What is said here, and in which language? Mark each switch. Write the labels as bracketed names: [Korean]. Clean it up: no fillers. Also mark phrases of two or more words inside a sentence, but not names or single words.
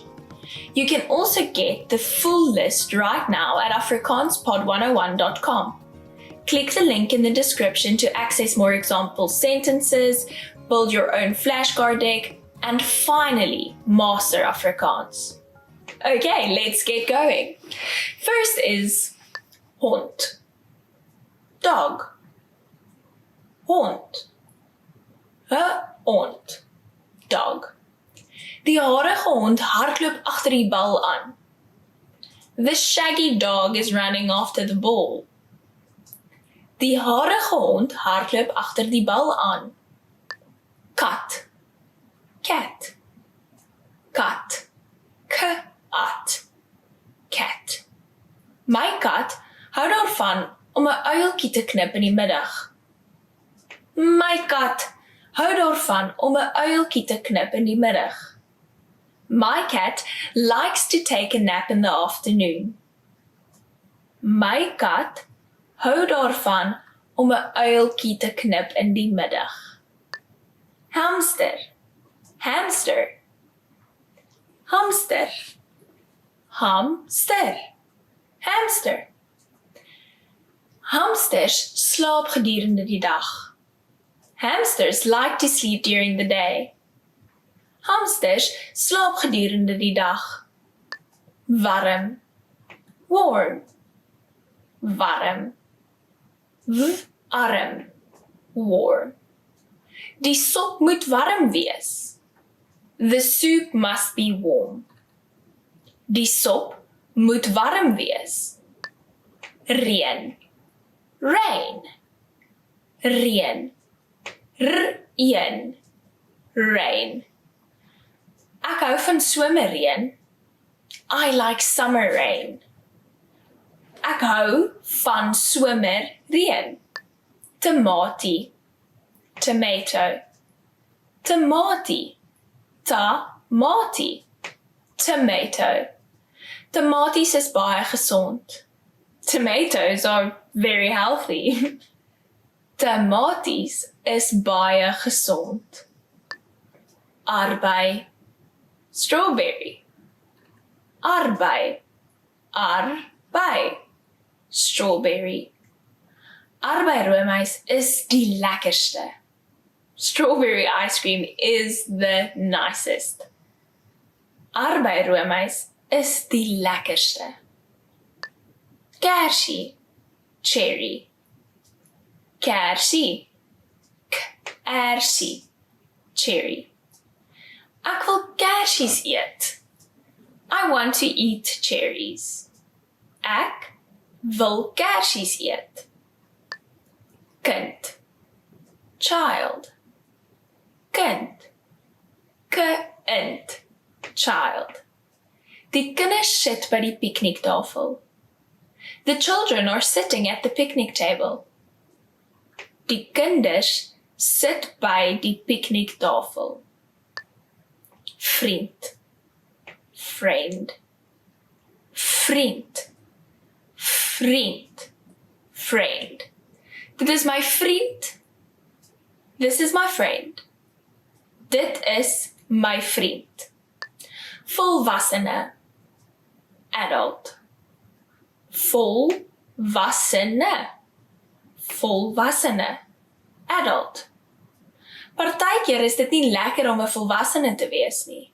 [English] You can also get the full list right now at afrikaanspod101.com. Click the link in the description to access more example sentences, build your own flashcard deck, and finally master Afrikaans. Okay, let's get going. First is hond. Dog. Hond. [Afrikaans] Hond. Dog. Die harige hond hardloop agter die bal aan. [English] The shaggy dog is running after the ball. [Afrikaans] Die harige hond hardloop agter die bal aan. Kat. Cat. Kat. Kat. [English] Cat. [Afrikaans] My kat hou daarvan om 'n uiltjie te knip in die middag. My kat hou daarvan om 'n uiltjie te knip in die middag. [English] My cat likes to take a nap in the afternoon. [Afrikaans] My kat hou daarvan om 'n uiltjie te knip in die middag. Hamster. Hamster. Hamster. Hamster. Hamster. Hamsters slaap gedurende die dag. [English] Hamsters like to sleep during the day. [Afrikaans] Hamsters slaap gedurende die dag. Warm. Warm. Warm. Warm. Warm. Die sop moet warm wees. [English] The soup must be warm. [Afrikaans] Die sop moet warm wees. Reën. Rain. Reën. Reën. Rain. Ek hou van somerreën. [English] I like summer rain. [Afrikaans] Ek hou van somerreën. Tomatie. Tomato. Tomatie. Tomatie. [English] Tomato. [Afrikaans] Tomaties is baie gesond. [English] Tomatoes are very healthy. [Afrikaans] Tomaties is baie gesond. Arbei. Strawberry. Arbei. Arbei. [English] strawberry. [Afrikaans] Arbeiroomys is die lekkerste. [English] Strawberry ice cream is the nicest. [Afrikaans] Arbeiroomys is die lekkerste. Kersie, cherry. Kersie, kersie, cherry. Ek wil kersies eet. [English] I want to eat cherries. [Afrikaans] Ek wil kersies eet. Kind, child. Kind, kind, child. Die kinders sit by die pikniktafel. [English] The children are sitting at the picnic table. [Afrikaans] Die kinders sit by die pikniktafel. Vriend, friend, vriend, vriend, friend. Dit is my vriend. [English] This is my friend. [Afrikaans] Dit is my vriend. Volwassene, adult. Volwassene, volwassene, adult. Partykeer is dit nie lekker om 'n volwassene te wees nie.